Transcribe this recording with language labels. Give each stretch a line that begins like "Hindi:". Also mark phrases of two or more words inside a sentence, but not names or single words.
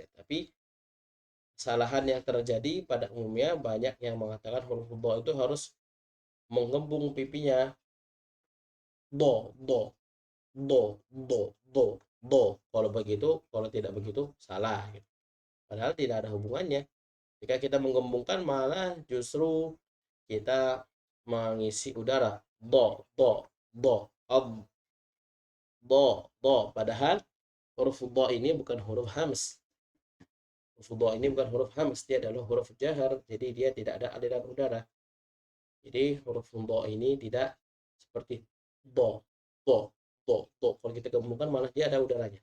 Indonesian: Tapi kesalahan yang terjadi pada umumnya banyak yang mengatakan huruf do itu harus menggembung pipinya. Do, do, do, do, do, do. Kalau begitu, kalau tidak begitu salah gitu. Padahal tidak ada hubungannya. Jika kita menggembungkan malah justru kita mengisi udara. Do, do, do, ab, do. Padahal huruf do ini bukan huruf hams. Huruf do ini bukan huruf hams, dia adalah huruf jahar. Jadi dia tidak ada aliran udara. Jadi huruf do ini tidak seperti do, do, do. Kalau kita gabungkan malah dia ada udaranya.